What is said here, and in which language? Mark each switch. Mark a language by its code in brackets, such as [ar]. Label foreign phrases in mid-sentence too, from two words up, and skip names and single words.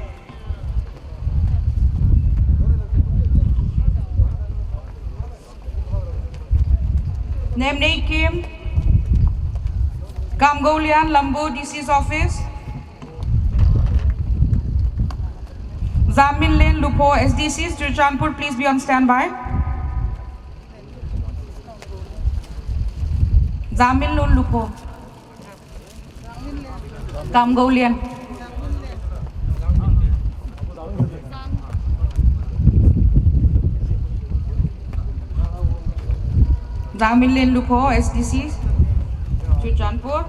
[en] Nemne Kim, Kamgolian, Lambo, DC's office. Zamin Lin, Lupo, SDC's, Churachandpur, please be on standby. Zamin Lin, Lupo. Kamgolian. Zamin Lin, Lupo, SDC's, Churachandpur.